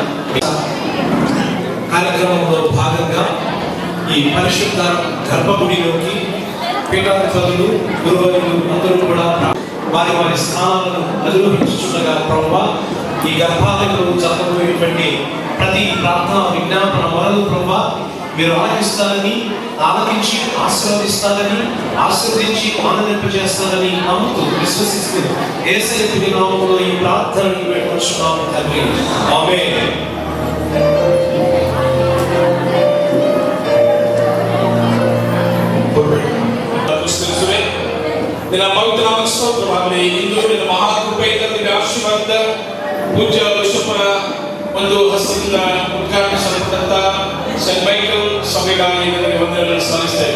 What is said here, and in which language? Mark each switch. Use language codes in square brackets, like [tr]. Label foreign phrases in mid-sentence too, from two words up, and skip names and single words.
[te] కార్యక్రమంలో భాగంగా ఈ పరిశుద్ధ గర్భగుడిలోకి పీఠాధిపతులు, గురువులు అందరూ కూడా వారి వారి స్థానాలను అధిరోహించుచుండగా ప్రభువా, ఈ గర్భాలయంలో జరగబోయేటువంటి ప్రతి ప్రార్థన విజ్ఞాపన వలన ప్రభువా మీరు ఆలకించి ఆశీర్వదిస్తారని, ఆశీర్వదించి ఆనందింపజేస్తారని నమ్ముతూ విశ్వసిస్తూ యేసయ్య నామములో ఈ ప్రార్థనని వేడుకొంచున్నాము తండ్రి. ఆమేన్. [kn] ನಿನ್ನ ಪವಿತ್ರ ನಾಮಕ್ಕೆ ಸ್ತೋತ್ರವಾಗಲಿ. ಇಂದು ನಿನ್ನ ಮಹಾಕೃಪೆಯಿಂದ ನಿನ್ನ ಆಶೀರ್ವಾದ ಪೂಜ್ಯ ಬಿಷಪ್ಪರ ಒಂದು ಹಸ್ತದಿಂದ ಉದ್ಘಾಟಿಸಲ್ಪಟ್ಟಂತ ಸೆಂಟ್ ಮೈಕಲ್ ಸಭೆಗಾಗಿ ನನಗೆ ವಂದನೆಗಳನ್ನು ಸಲ್ಲಿಸ್ತೇವೆ.